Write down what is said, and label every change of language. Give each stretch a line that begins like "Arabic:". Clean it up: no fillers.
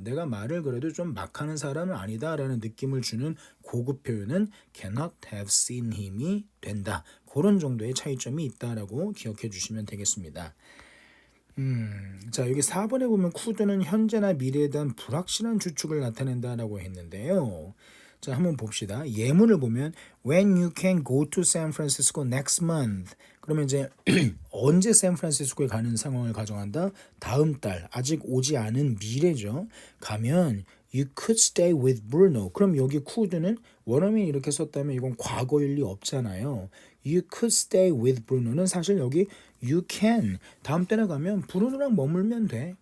Korean: 내가 말을 그래도 좀 막 하는 사람은 아니다 라는 느낌을 주는 고급 표현은
English: cannot have seen him
Korean: 이 된다. 그런 정도의 차이점이 있다라고 기억해 주시면 되겠습니다. 자 여기 4번에 보면 could는 현재나 미래에 대한 불확실한 추측을 나타낸다라고 했는데요. 자 한번 봅시다.
English: 예문을 보면 When you can go to San Francisco next month.
Korean: 그러면 이제 언제 샌프란시스코에 가는 상황을 가정한다. 다음 달 아직 오지 않은 미래죠. 가면
English: You could stay with Bruno.
Korean: 그럼 여기 could는 원어민이 이렇게 썼다면 이건 과거일 리 없잖아요.
English: You could stay with Bruno
Korean: 는 사실 여기
English: you can
Korean: 다음 때나 가면 브루노랑 머물면 돼.